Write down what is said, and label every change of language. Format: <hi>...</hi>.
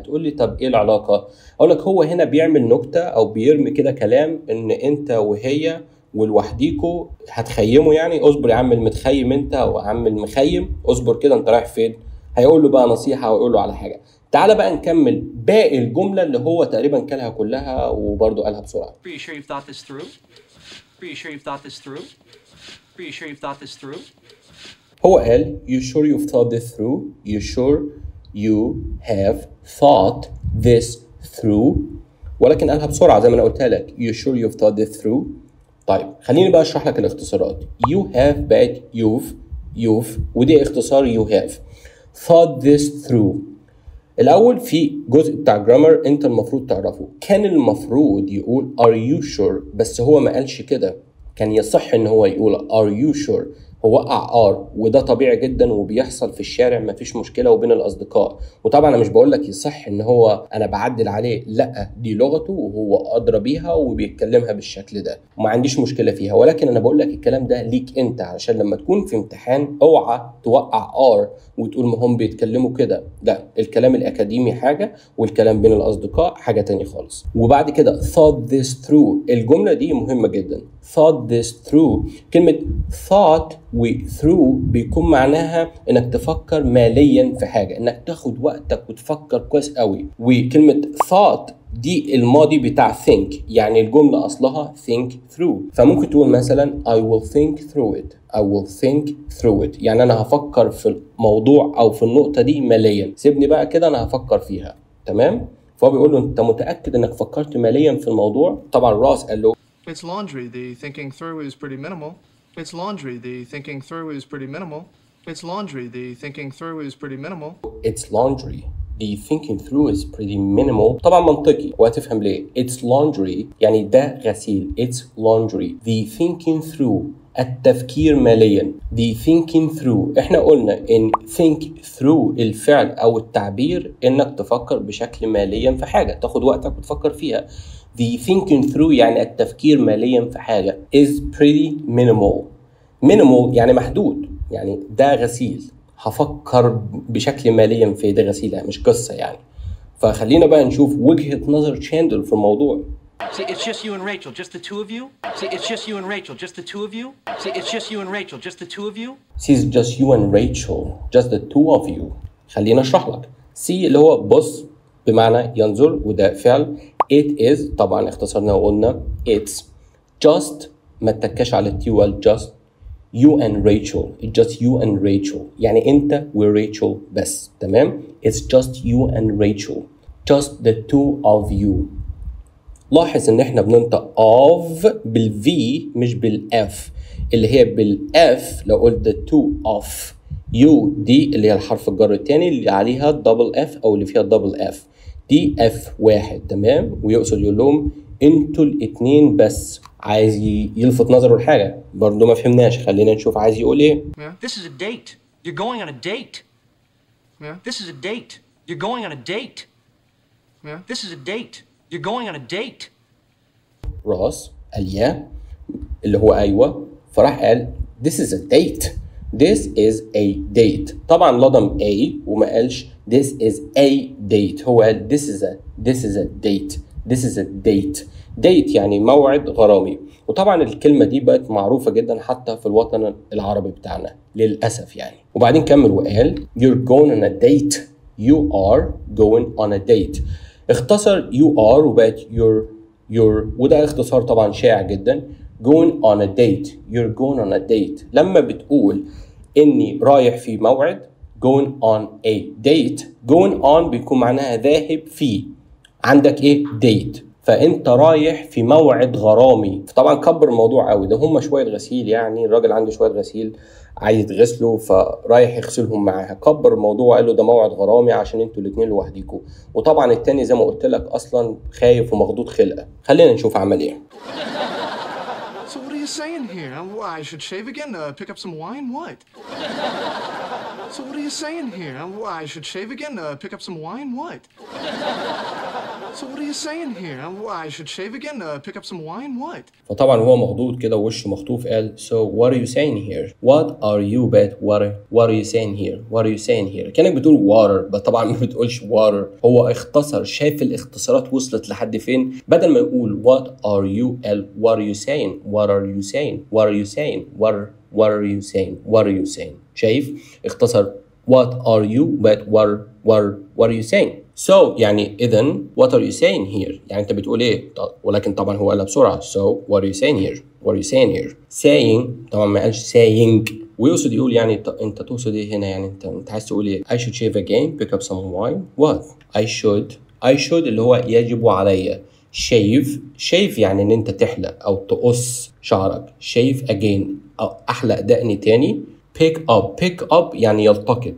<ar>هتقول لي طب ايه العلاقة؟ اقول لك هو هنا بيعمل نكتة او بيرمي كده كلام ان انت وهي ولوحديكوا هتخيموا، يعني اصبر يا عم المتخيم انت او عم المخيم اصبر كده انت رايح فين. هيقول له بقى نصيحة ويقول له على حاجة. تعال بقى نكمل باقي الجملة اللي هو تقريبا كلها كلها وبرضه قالها بسرعة.</ar> <en>Are you sure you've thought this through? Are you sure you've thought this through? Are you sure you've thought this through?</en> <ar>هو قال</ar> <en>you sure you've thought this through. You sure you have thought this through.</en> <ar>ولكن قالها بسرعة زي ما أنا قلتها لك.</ar> <en>You sure you've thought this through. طيب خليني بقى أشرح لك الاختصارات. You have</en> <ar>بقت</ar> <en>you've</en> <ar>ودي اختصار</ar> <en>you have. Thought this through.</en> <ar>الأول في جزء بتاع جرامر أنت المفروض تعرفه. كان المفروض يقول</ar> <en>are you sure</en> <ar>بس هو ما قالش كده. كان يصح ان هو يقول</ar> <en>are you sure.</en> <ar>هو وقع ار وده طبيعي جدا وبيحصل في الشارع مفيش مشكله وبين الاصدقاء. وطبعا انا مش بقول لك يصح ان هو انا بعدل عليه، لا دي لغته وهو ادرى بيها وبيتكلمها بالشكل ده وما عنديش مشكله فيها، ولكن انا بقول لك الكلام ده ليك انت علشان لما تكون في امتحان اوعى توقع ار وتقول ما هم بيتكلموا كده. لا، الكلام الاكاديمي حاجه والكلام بين الاصدقاء حاجه تانية خالص. وبعد كده</ar> <en>thought this through.</en> <ar>الجمله دي مهمه جدا.</ar> <en>thought this through.</en> <ar>كلمه thought و through بيكون معناها انك تفكر ماليا في حاجه، انك تاخد وقتك وتفكر كويس قوي. وكلمه thought دي الماضي بتاع think، يعني الجمله اصلها think through. فممكن تقول مثلا</ar> <en>I will think through it. I will think through it</en> <ar>يعني انا هفكر في الموضوع او في النقطه دي ماليا، سيبني بقى كده انا هفكر فيها. تمام؟ فهو بيقول له انت متاكد انك فكرت ماليا في الموضوع؟ طبعا راس</ar> <en>قال له It's laundry. The thinking through is pretty minimal. It's laundry. The thinking through is pretty minimal. It's laundry. The thinking through is pretty minimal. It's laundry. The thinking through is pretty minimal.</en> <ar>طبعا منطقي وهتفهم ليه.</ar> <en>It's laundry</en> <ar>يعني ده غسيل.</ar> <en>It's laundry. The thinking through</en> <ar>التفكير ماليا.</ar> <en>The thinking through</en> <ar>احنا قلنا ان think through الفعل او التعبير انك تفكر بشكل ماليا في حاجة، تاخد وقتك وتفكر فيها.</ar> <en>The thinking through</en> <ar>يعني التفكير ماليا في حاجة</ar> <en>is pretty minimal.</en> <ar>minimal يعني محدود، يعني ده غسيل هفكر بشكل ماليا في ده غسيل، مش قصة يعني. فخلينا بقى نشوف وجهة نظر تشاندلر في الموضوع.</ar> <en>See, it's just you and Rachel, just the two of you? See, it's just you and Rachel, just the two of you? See, it's just you and Rachel, just the two of you? Sees just you and Rachel, just the two of you.</en> <ar>خلينا اشرح لك. See اللي هو بص بمعنى ينظر وده فعل.</ar> <en>It is</en> <ar>طبعا اختصرنا وقلنا</ar> <en>it's just</en> <ar>ما تتكاش على التي</ar> <en>just you and Rachel. It's just you and Rachel</en> <ar>يعني انت وريتشل بس. تمام؟</ar> <en>It's just you and Rachel, just the two of you.</en> <ar>لاحظ ان احنا بننطق of بالفي مش بالاف، اللي هي بالاف لو قلت</ar> <en>the two of you</en> <ar>دي اللي هي الحرف الجر الثاني اللي عليها دبل اف او اللي فيها دبل اف دي اف واحد. تمام؟ ويقصد يقول لهم انتوا الاثنين بس. عايز يلفت نظره لحاجه برضه ما فهمناش، خلينا نشوف عايز يقول ايه.</ar> <en>This is a date. You're going on a date. Yeah. This is a date. You're going on a date. Yeah. This is a date. You're going on a date.</en> <ar>راس قال يا اللي هو ايوه، فراح قال</ar> <en>this is a date. This is a date.</en> <ar>طبعا لضم a وما قالش</ar> <en>this is a date،</en> <ar>هو قال this is a date.</ar> <en>This is a date.</en> <ar>date يعني موعد غرامي. وطبعا الكلمة دي بقت معروفة جدا حتى في الوطن العربي بتاعنا للأسف يعني. وبعدين كمل وقال</ar> <en>you're going on a date. You are going on a date.</en> <ar>اختصر</ar> <en>you are</en> <ar>وبقت you're وده اختصار طبعا شائع جدا.</ar> <en>going on a date. You're going on a date.</en> <ar>لما بتقول إني رايح في موعد</ar> <en>going on a date. going on</en> <ar>بيكون معناها ذاهب فيه. عندك إيه؟ date. فأنت رايح في موعد غرامي. طبعا كبر الموضوع قوي، ده هم شوية غسيل يعني، الراجل عنده شوية غسيل عايز يغسله فرايح يغسلهم معاها. كبر الموضوع قال له ده موعد غرامي عشان انتوا الاتنين لوحديكوا. وطبعا التاني زي ما قلت لك أصلا خايف ومخضوض خلقة. خلينا نشوف عمل إيه.</ar> <en>So what are you saying here? I should shave again to pick up some wine? What? So what are you saying here? I should shave again to pick up some wine? What? So what are you saying here? I should shave again to pick up some wine? What?</en> <ar>فطبعا هو مخضوض كده ووشه مخطوف قال</ar> <en>so what are you saying here? What are you bet what are you saying here? What are you saying here?</en> <ar>كأنك بتقول</ar> <en>water</en> <ar>بس طبعا ما بتقولش water. هو اختصر. شايف الاختصارات وصلت لحد فين؟ بدل ما يقول</ar> <en>what are you</en> <ar>قال</ar> <en>what are you saying? What are you saying? What are you saying? What are you saying? What are you saying?</en> <ar>شايف اختصر</ar> <en>what are you but what are you saying?</en> <ar>So يعني إذن</ar> <en>what are you saying here؟</en> <ar>يعني أنت بتقول إيه؟ ولكن طبعا هو قالها بسرعة.</ar> <en>So what are you saying here? What are you saying here?</en> <ar>Saying طبعا ما قالش saying. ويقصد يقول يعني أنت تقصد إيه هنا؟ يعني أنت عايز تقول إيه؟</ar> <en>I should shave again, pick up some wine. What? I should</en> <ar>اللي هو يجب عليا. shave يعني إن أنت تحلق أو تقص شعرك.</ar> <en>shave again</en> <ar>أو أحلق دقني تاني.</ar> <en>pick up</en> <ar>يعني يلتقط.</ar>